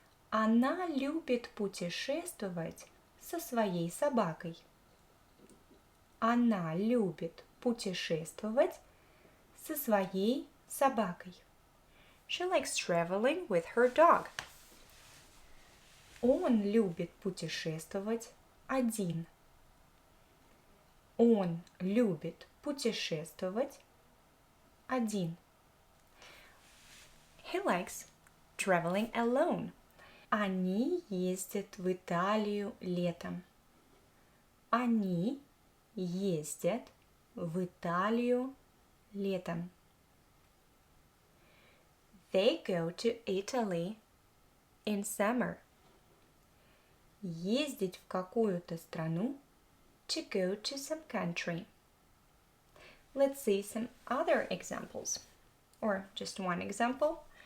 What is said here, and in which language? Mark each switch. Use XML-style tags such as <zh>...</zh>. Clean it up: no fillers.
<ru>Она любит путешествовать со своей собакой. Она любит путешествовать со своей собакой.</ru> <en>She likes traveling with her dog.</en> <ru>Он любит путешествовать один. Он любит путешествовать один.</ru> <en>He likes traveling alone.</en> <ru>Они ездят в Италию летом. Они ездят в Италию летом.</ru> <en>They go to Italy in summer.</en> <ru>Ездить в какую-то страну,</ru> <en>to go to some country. Let's see some other examples, or just one example.</en>